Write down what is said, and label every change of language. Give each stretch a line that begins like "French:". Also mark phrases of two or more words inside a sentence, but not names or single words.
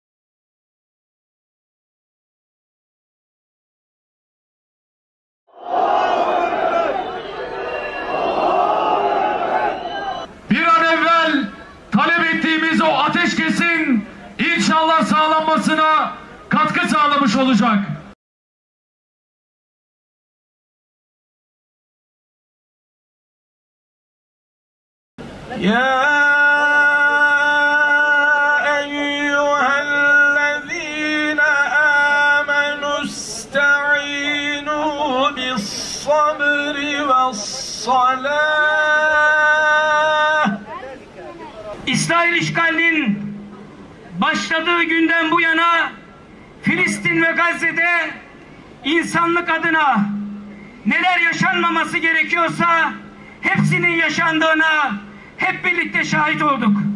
Turkish: Bir an evvel talep ettiğimiz o ateşkesin inşallah sağlanmasına katkı sağlamış olacak.
Arabic: يا أيها الذين آمنوا استعينوا بالصبر والصلاة.
Turkish: İsrail işgalinin başladığı günden bu yana Filistin ve Gazze'de insanlık adına neler yaşanmaması gerekiyorsa hepsinin yaşandığına hep birlikte şahit olduk.